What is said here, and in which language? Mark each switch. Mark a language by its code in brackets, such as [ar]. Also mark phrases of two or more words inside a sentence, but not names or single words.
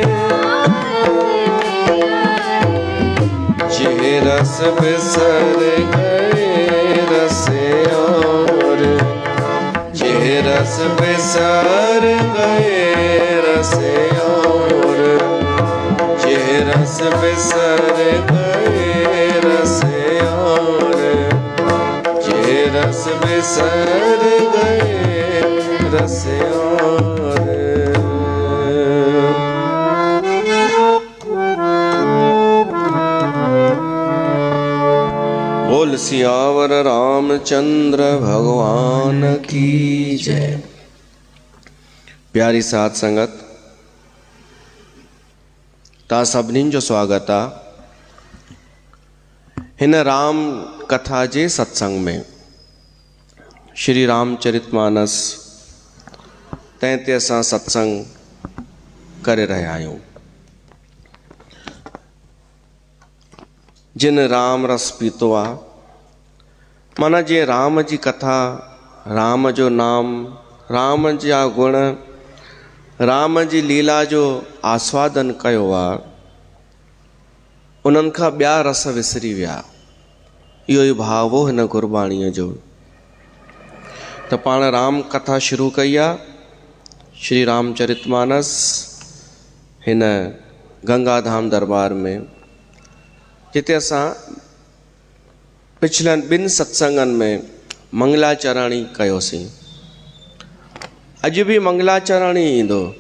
[pa] ਜੇ ਰਸ ਬਿਸਰ ਗਏ ਰਸ ਅਉਰ, ਜੇ ਰਸ ਬਿਸਰ ਗਏ ਰਸ ਅਉਰ, ਜੇ ਰਸ ਬਿਸਰ ਗਏ ਰਸ ਅਉਰ, ਜੇ ਰਸ ਬਿਸਰ ਗਏ ਰਸ ਅਉਰ। [hi] बोल सियावर रामचंद्र भगवान की जय। [sd] प्यारी साथ संगत, ता सभिनीनि जो स्वागत आहे हिन राम कथा जे सत्संग में। श्री रामचरितमानस तंहिं ते असां सत्संग करे रहिया आहियूं। जिन राम रस पीतो आहे, माना जे राम जी कथा, राम जो नाम, राम जा गुण, राम जी लीला जो आस्वादन कयो आहे, उन्हनि खां ॿिया रस विसरी विया। इहो ई भाव हो हिन गुरबाणीअ जो। त पाण राम कथा शुरू कई आहे, श्री रामचरितमानस हिन गंगाधाम दरबार में, जिते असां पिछलनि 2 सत्संगनि में मंगलाचरणी कयोसीं। अॼु बि मंगलाचरणी ईंदो।